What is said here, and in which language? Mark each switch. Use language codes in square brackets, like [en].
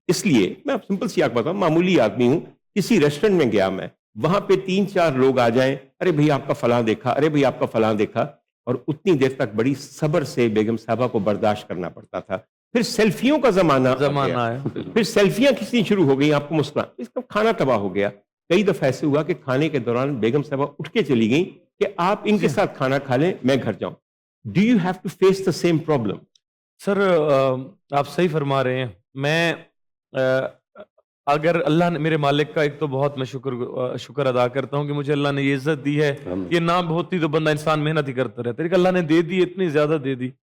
[ur] اس لیے میں سمپل سی آپ بتاؤں, معمولی آدمی ہوں, کسی ریسٹورنٹ میں گیا میں, وہاں پہ 3-4 لوگ آ جائیں, ارے بھئی آپ کا فلاں دیکھا, ارے بھئی آپ کا فلاں دیکھا, اور اتنی دیر تک بڑی صبر سے بیگم صاحبہ کو برداشت کرنا پڑتا تھا. پھر سیلفیوں کا زمانہ ہے, پھر سیلفیاں کھینچنی شروع ہو گئی, آپ کو مسکران, اس کا کھانا تباہ ہو گیا. کئی دفعہ ایسے ہوا کہ کھانے کے دوران بیگم صاحبہ اٹھ کے چلی گئیں کہ آپ ان کے ساتھ کھانا کھا لیں, میں گھر جاؤں. [en] Do you have to face the same problem? [ur] سر آپ صحیح فرما رہے ہیں. میں اگر اللہ نے, میرے مالک کا ایک تو بہت میں شکر ادا کرتا ہوں کہ مجھے اللہ نے یہ عزت دی ہے. یہ نہ ہوتی تو بندہ انسان محنت ہی کرتا رہتا, لیکن اللہ نے دے دی, اتنی زیادہ دے دی.